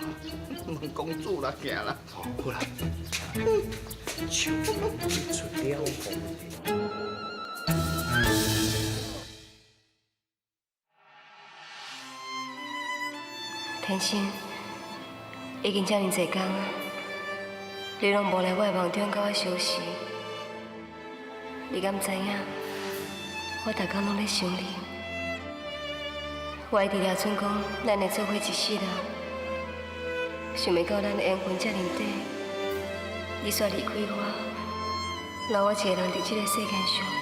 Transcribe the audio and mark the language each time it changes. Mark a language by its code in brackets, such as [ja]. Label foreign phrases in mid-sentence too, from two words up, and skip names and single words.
[nan] 问公主啦，行啦。好，好啦，从容一出了风尘。天心，已经遮尔济天啊，你拢无来我的梦中甲我相识。你敢知影？我逐工拢咧想你。我一直抓准讲，咱会做伙一世人。想袂到咱的缘分遮尔短，你煞离开我，留我一个人伫这个世间上。